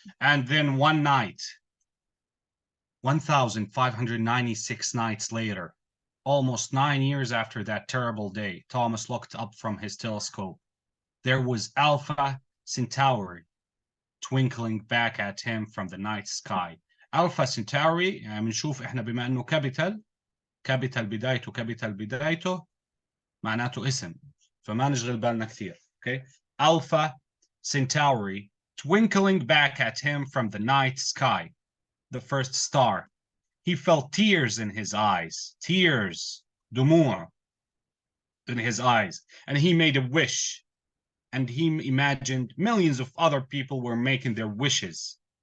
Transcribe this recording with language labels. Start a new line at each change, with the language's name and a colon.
English: And then one night, 1596 nights later, almost 9 years after that terrible day, Thomas looked up from his telescope. There was Alpha Centauri twinkling back at him from the night sky.
Arabic: Alpha Centauri يعني بنشوف احنا بما انه كابيتال بدايته معناته اسم، فما نشغل بالنا كثير.
English: Okay. Alpha Centauri twinkling back at him from the night sky, the first star. He felt tears in his eyes, دموع in his eyes, and he made a wish, and he imagined millions of other people were making their wishes.